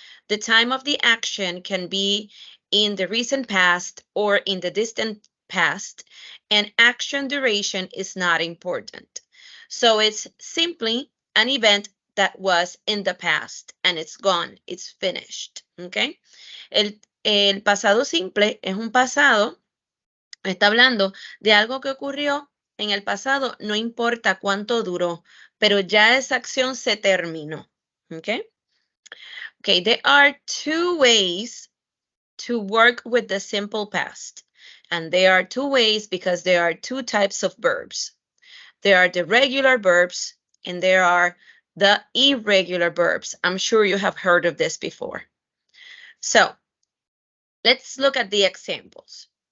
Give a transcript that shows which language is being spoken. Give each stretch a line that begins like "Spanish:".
English: The time of the action can be in the recent past or in the distant past, and action duration is not important. So it's simply an event that was in the past and it's gone, it's finished. Okay?
Spanish: El pasado simple es un pasado, está hablando de algo que ocurrió en el pasado, no importa cuánto duró, pero ya esa acción se terminó.
English: Okay? Okay, there are two ways to work with the simple past. And there are two ways because there are two types of verbs. There are the regular verbs and there are the irregular verbs. I'm sure you have heard of this before. So let's look at the examples.